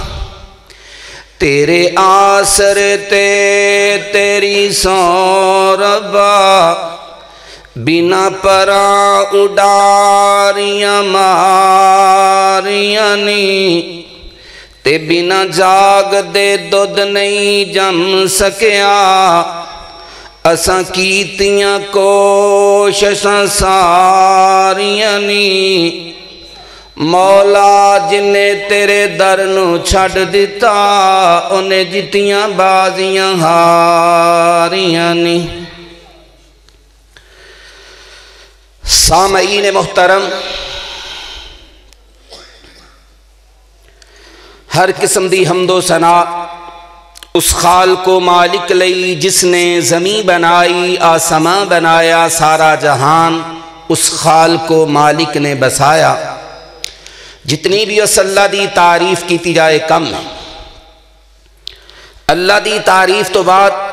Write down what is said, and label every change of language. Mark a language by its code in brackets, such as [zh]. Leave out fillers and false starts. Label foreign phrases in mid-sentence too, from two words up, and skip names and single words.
[pa] تیرے آسرے تے تیری سوں ربا بنا پرا اڈاریاں ماریاں نی تے بنا جاگ دے دودھ نہیں جم سکیا اساں کیتیاں کوششاں ساریاں نی مولا جنے تیرے در نو چھڑ دیتا انہیں جتیاں بازیاں ہاریاں نی سامعین محترم ہر قسم دی حمد و ثنا اس خالق و مالک لئی جس نے زمین بنائی آسمان بنایا سارا جہان اس خالق و مالک نے بسایا جتنی بھی اس اللہ دی تعریف کیتی جائے کم ہے اللہ دی تعریف تو بعد